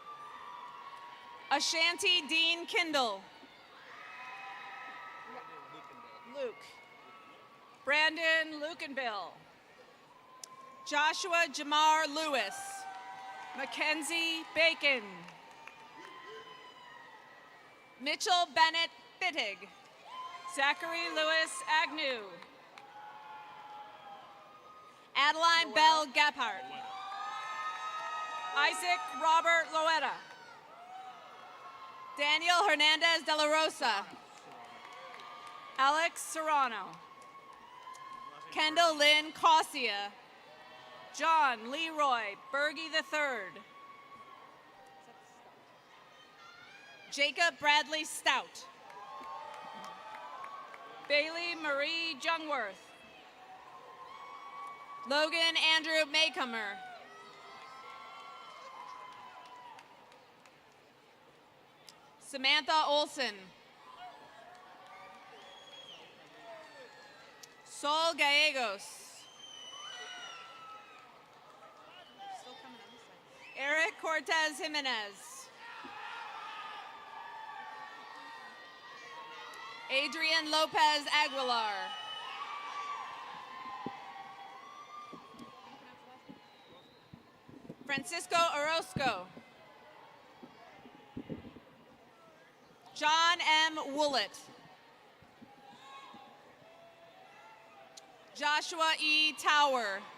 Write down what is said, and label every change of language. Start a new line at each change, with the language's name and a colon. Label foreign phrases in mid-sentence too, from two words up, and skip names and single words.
English: Ashanti Dean Kindle. Luke. Brandon Lukenbill. Joshua Jamar Lewis. Mackenzie Bacon. Mitchell Bennett Bittig. Zachary Lewis Agnew. Adeline Bell Gephardt. Isaac Robert Loetta. Daniel Hernandez de la Rosa. Alex Serrano. Kendall Lynn Cossia. John Leroy Berge III. Jacob Bradley Stout. Bailey Marie Jungworth. Logan Andrew Maycomer. Samantha Olson. Sol Gallegos. Eric Cortez Jimenez. Adrian Lopez Aguilar. Francisco Orozco. John M. Woolett. Joshua E. Tower.